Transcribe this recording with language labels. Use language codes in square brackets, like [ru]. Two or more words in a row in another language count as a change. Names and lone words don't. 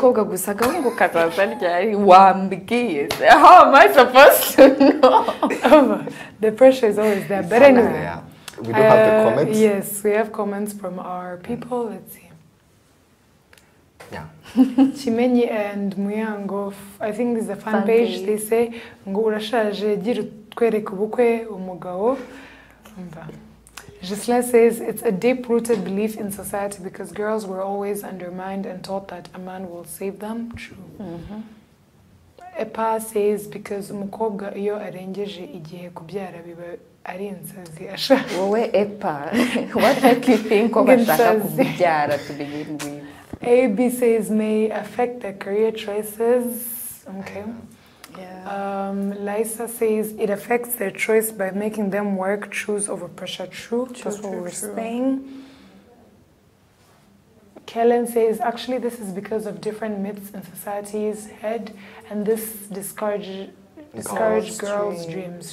[en] How am I supposed to know? The pressure is always there. But anyway. Yeah. We do have the comments. Yes, we have comments from our people. Let's see. Yeah. Chimenyi and Muyango, I think this is a fan page. They say, [rw] ngo urashaje gira utwereke ubukwe umugabo. [en] Gisela says, it's a deep-rooted belief in society because girls were always undermined and taught that a man will save them. True. Epa says, because [rw] umukobwa iyo arengeje igihe kubyara biba ari insazi asha. [en] Wowe Epa, what make you think of [rw] ashaka kubyara [en] to begin with? AB says may affect their career choices. Okay. Yeah. Lisa says it affects their choice by making them work, choose over pressure. True. That's what we're saying. Kellen says actually this is because of different myths in society's head, and this discourage girls' dreams.